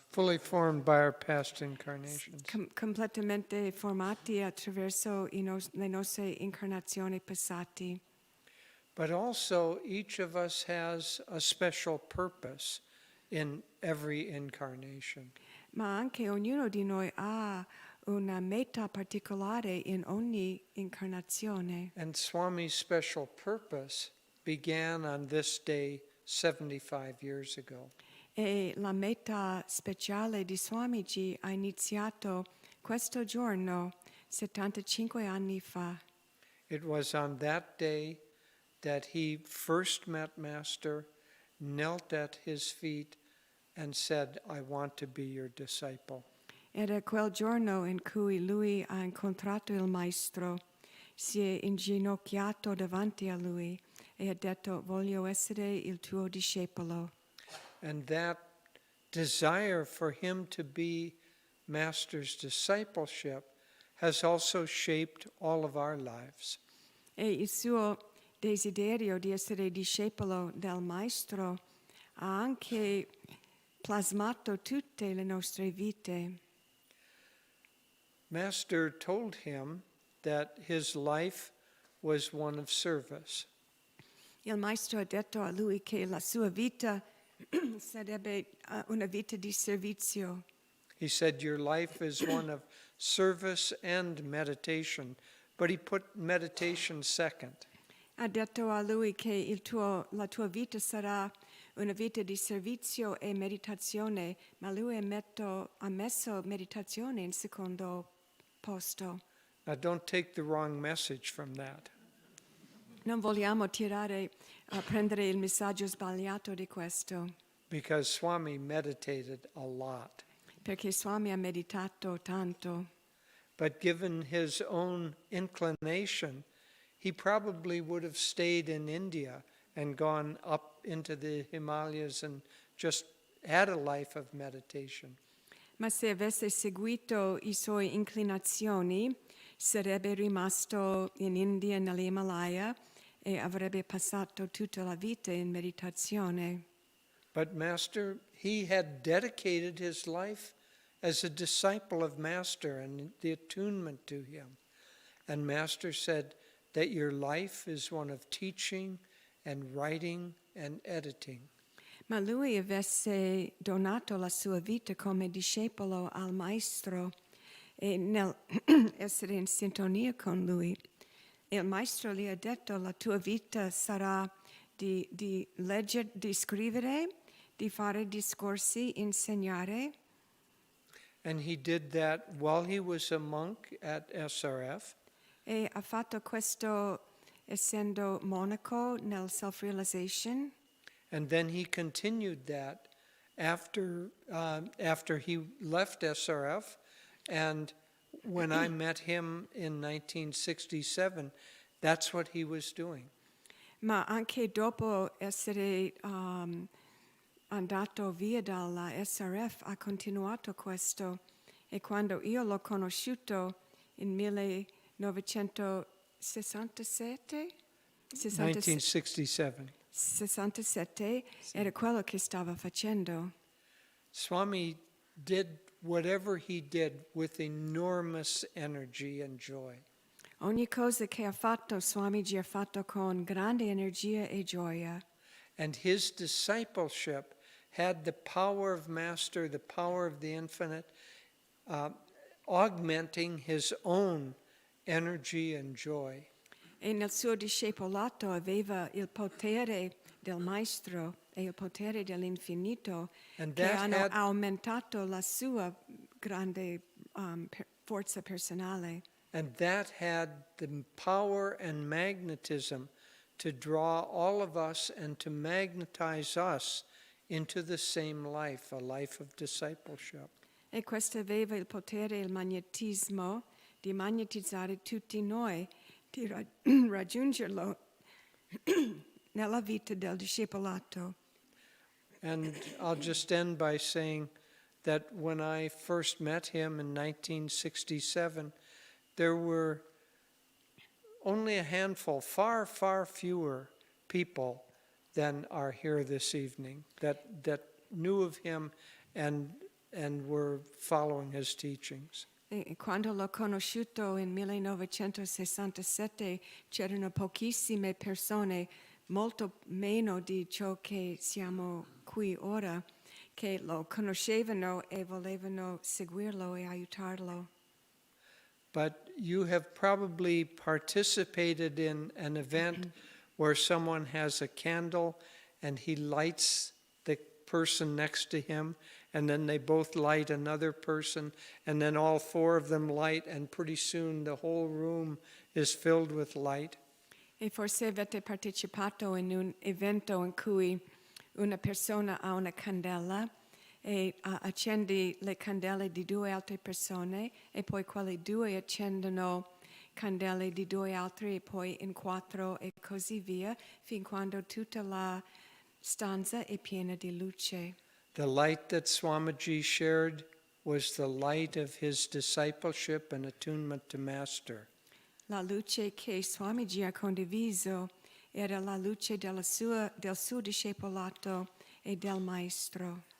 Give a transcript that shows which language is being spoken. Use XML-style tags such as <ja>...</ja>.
<en>Fully formed by our past incarnations.</en> <it>Completamente formati attraverso le nostre incarnazioni passate.</it> <en>But also, each of us has a special purpose in every incarnation.</en> <it>Ma anche ognuno di noi ha una meta particolare in ogni incarnazione.</it> <en>And Swami's special purpose began on this day 75 years ago.</en> <it>E la meta speciale di Swamiji ha iniziato questo giorno 75 anni fa.</it> <en>It was on that day that he first met Master, knelt at his feet, and said, I want to be your disciple.</en> <it>Era quel giorno in cui lui ha incontrato il Maestro, si è inginocchiato davanti a lui e ha detto, voglio essere il tuo discepolo.</it> <en>And that desire for him to be Master's discipleship has also shaped all of our lives.</en> <it>E il suo desiderio di essere discepolo del Maestro ha anche plasmato tutte le nostre vite.</it> <en>Master told him that his life was one of service.</en> <it>Il Maestro ha detto a lui che la sua vita sarebbe una vita di servizio.</it> <en>He said, your life is one of service and meditation, but he put meditation second.</en> <it>Ha detto a lui che la tua vita sarà una vita di servizio e meditazione, ma lui ha messo meditazione in secondo posto.</it> <en>Now, don't take the wrong message from that.</en> <it>Non vogliamo prendere il messaggio sbagliato di questo,</it> <en>Because Swami meditated a lot.</en> <it>perché Swami ha meditato tanto.</it> <en>But given his own inclination, he probably would have stayed in India and gone up into the Himalayas and just had a life of meditation.</en> <it>Ma se avesse seguito i suoi inclinazioni, sarebbe rimasto in India, nell'Himalaya, e avrebbe passato tutta la vita in meditazione.</it> <en>But Master, he had dedicated his life as a disciple of Master and the attunement to him. And Master said that your life is one of teaching and writing and editing.</en> <it>Ma lui avesse donato la sua vita come discepolo al Maestro e nel essere in sintonia con lui. Il Maestro gli ha detto la tua vita sarà di leggere, di scrivere, di fare discorsi, insegnare.</it> <en>And he did that while he was a monk at SRF.</en> <it>E ha fatto questo essendo monaco nel self-realization.</it> <en>And then he continued that after he left SRF. And when I met him in 1967, that's what he was doing.</en> <it>Ma anche dopo essere andato via dalla SRF ha continuato questo. E quando io l'ho conosciuto in 1967, 1967. era quello che stava facendo.</it> <en>Swami did whatever he did with enormous energy and joy.</en> <it>Ogni cosa che ha fatto, Swamiji ha fatto con grande energia e gioia.</it> <en>And his discipleship had the power of Master, the power of the infinite, augmenting his own energy and joy.</en> <it>E nel suo discepolato aveva il potere del Maestro e il potere dell'infinito che hanno aumentato la sua grande forza personale.</it> <en>And that had the power and magnetism to draw all of us and to magnetize us into the same life, a life of discipleship.</en> <it>E questo aveva il potere e il magnetismo di magnetizzare tutti noi, di raggiungerlo nella vita del discepolato.</it> <en>And I'll just end by saying that when I first met him in 1967, there were only a handful, far, far fewer people than are here this evening that knew of him and were following his teachings.</en> <it>E quando l'ho conosciuto in 1967 c'erano pochissime persone, molto meno di ciò che siamo qui ora, che lo conoscevano e volevano seguirlo e aiutarlo.</it> <en>But you have probably participated in an event where someone has a candle and he lights the person next to him, and then they both light another person, and then all four of them light, and pretty soon the whole room is filled with light.</en> <it>E forse avete partecipato in un evento in cui una persona ha una candela e accende le candele di due altre persone e poi quelle due accendono candele di due altri e poi in quattro e così via, fin quando tutta la stanza è piena di luce.</it> <en>The light that Swamiji shared was the light of his discipleship and attunement to Master.</en> <it>La luce che Swamiji ha condiviso era la luce del suo discepolato e del Maestro.</it>